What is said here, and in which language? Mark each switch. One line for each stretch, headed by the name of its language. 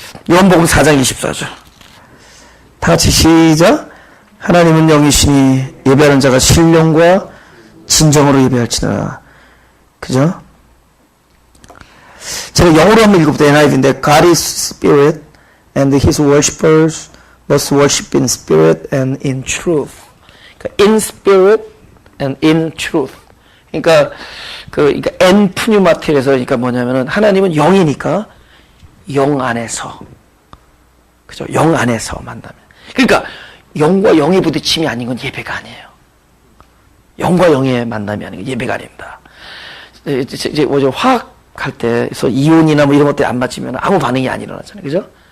Korean: 요한복음 4장 24절. 다 같이 시작. 하나님은 영이시니 예배하는 자가 신령과 진정으로 예배할지니라. 그죠? 제가 영어로 한번 읽어볼게요.
English: NIV인데 God is spirit and his worshippers must worship in spirit and in truth. 그러니까 in spirit and in truth.
Korean: 그러니까
Greek: en pneumatik
Korean: 에서 그러니까 뭐냐면은 하나님은 영이니까 영 안에서, 그죠? 영 안에서 만나면. 그러니까 영과 영의 부딪힘이 아닌 건 예배가 아니에요. 영과 영의 만남이 아닌 건 예배가 아닙니다. 이제 화학 할 때서 이온이나 뭐 이런 것들이 안 맞으면 아무 반응이 안 일어나잖아요. 그죠?